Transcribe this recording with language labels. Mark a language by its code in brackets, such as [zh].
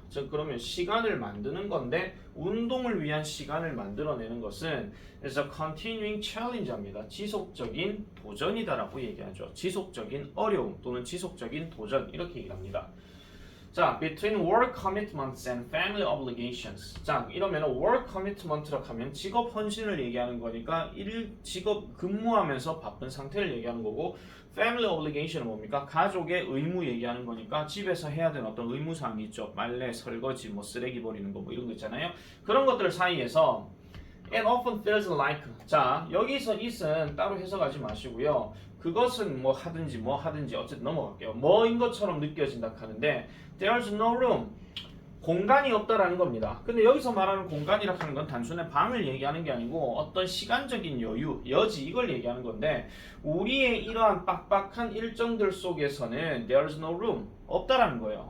[ko] 즉 그러면 시간을 만드는 건데 운동을 위한 시간을 만들어내는 것은 [en] is a continuing challenge [ko] 입니다. 지속적인 도전이다라고 얘기하죠. 지속적인 어려움 또는 지속적인 도전 이렇게 얘기합니다. [en] 자, between work commitments and family obligations. [ko] 자, 이러면 [en] work commitment [ko] 라고 하면 직업 헌신을 얘기하는 거니까 직업 근무하면서 바쁜 상태를 얘기하는 거고 [en] family obligation [ko] 은 뭡니까? 가족의 의무 얘기하는 거니까 집에서 해야 되는 어떤 의무 사항이 있죠. 빨래, 설거지, 뭐 쓰레기 버리는 거 뭐 이런 거 있잖아요. 그런 것들 사이에서 [en] and often feels like. [ko] 자, 여기서 it은 따로 해석하지 마시고요. 그것은 뭐 하든지 어쨌든 넘어갈게요. 뭐인 것처럼 느껴진다 하는데 [en] there's no room. [ko] 공간이 없다라는 겁니다. 근데 여기서 말하는 공간이라고 하는 건 단순히 방을 얘기하는 게 아니고 어떤 시간적인 여유, 여지 이걸 얘기하는 건데 우리의 이러한 빡빡한 일정들 속에서는 [en] there's no room. [ko] 없다라는 거예요.